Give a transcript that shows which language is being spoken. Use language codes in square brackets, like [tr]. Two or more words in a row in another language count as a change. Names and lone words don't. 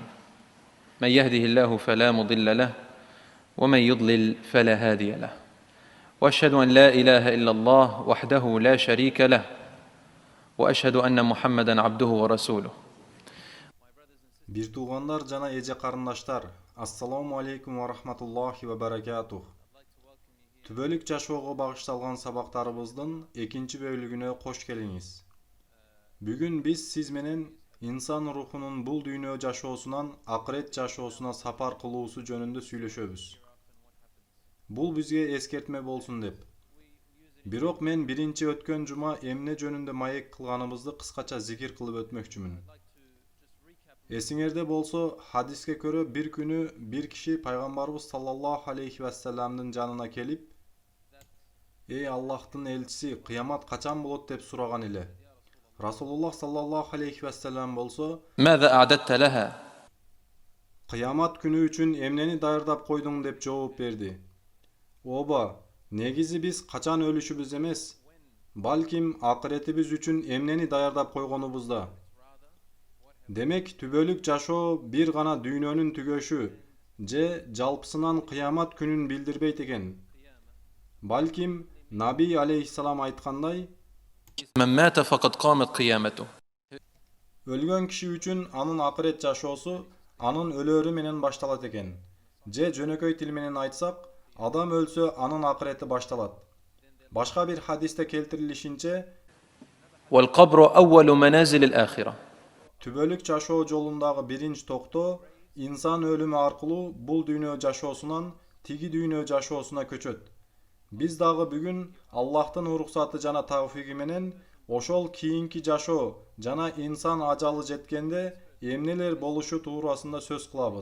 [ar] من يهده الله فلا مضل له ومن يضلل فلا هادي له. وأشهد أن لا إله إلا الله وحده لا شريك له وأشهد أن محمدا عبده ورسوله. [ky] Бир тууғандар жана эже карындаштар, [ar] السلام عليكم ورحمة الله وبركاته. [ky] Tübөлүк жашоого багышталган сабактарыбыздын экинчи бөлүгүнө кош келиңиз. Бүгүн биз сиз менен инсан рухунун бул дүйнө жашоосунан акырет жашоосуна сапар кылуусу жөнүндө сүйлөшөбүз. Бул бизге эскертме болсун деп. Бирок мен биринчи өткөн жума эмне жөнүндө маек кылганыбызды кыскача зикир кылып өтмөкчүмүн. Эсиңерде болсо, хадиске көрө бир күнү бир киши пайгамбарыбыз [ar] صلى الله عليه وسلم [ky] жанына келип, «Эй Аллахтын элчиси, кыямат качан болот?» деп сураган эле. [ar] رسول الله صلى الله عليه وسلم [ky] болсо, [ar] ماذا أعددت لها? [ky] «Кыямат күнү үчүн эмнени даярдап койдуң?» деп жооп берди. Оба, негизи биз качан өлүшүбүз эмес, балким акыретибиз үчүн эмнени даярдап койгонубузда. Демек, түбөлүк жашоо бир гана дүйнөнүн түгөшү же жалпысынан кыямат күнүн билдирбейт экен. Балким [ar] النبي عليه السلام [ky] айткандай, [ar] من مات فقد قامت قيامته. [ky] өлгөн киши үчүн анын акырет жашоосу анын өлөрү менен башталат экен. Же жөнөкөй тил менен айтсак, адам өлсө анын акырети башталат. Башка бир хадисте келтирилишинче, [ar] والقبر أول منازل الآخرة. [ky] түбөлүк жашоо жолундагы биринчи токтоо инсан өлүмү аркылуу бул дүйнө жашоосунан тиги дүйнө жашоосуна көчөт. Биз дагы бүгүн Аллахтын уруксаты жана тавфиги менен ошол кийинки жашоо жана инсан ажалы жеткенде эмнелер болушу туурасында сөз кылабыз.